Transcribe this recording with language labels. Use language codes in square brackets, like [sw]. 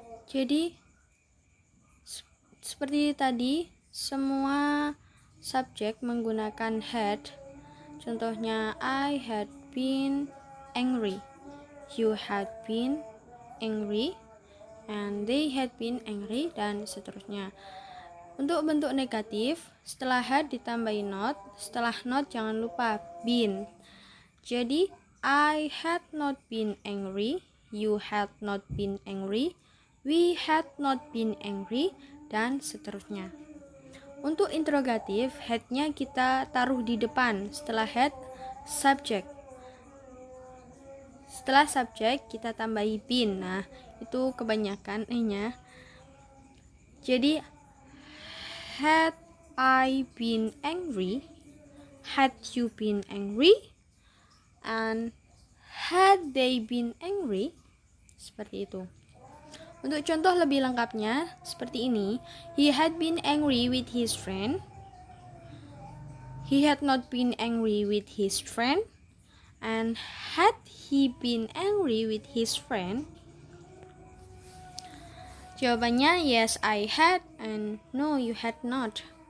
[id] Jadi, seperti tadi, semua subjek menggunakan had. Contohnya, [en] I had been angry, you had been angry, and they had been angry, [id] dan seterusnya. Untuk bentuk negatif, setelah had ditambahi not, setelah not jangan lupa been. Jadi, [en] I had not been angry, you had not been angry, we had not been angry, [id] dan seterusnya. Untuk interrogatif, had-nya kita taruh di depan. Setelah had, subject. Setelah subject, kita tambahi been. Nah, itu kebanyakan nya. Jadi, [en] had I been angry? Had you been angry? And had they been angry? [id] Seperti itu. Untuk contoh lebih lengkapnya, seperti ini. [en] He had been angry with his friend. He had not been angry with his friend. And had he been angry with his friend? [id] Jawabannya, [en] yes, I had, and no, you had not.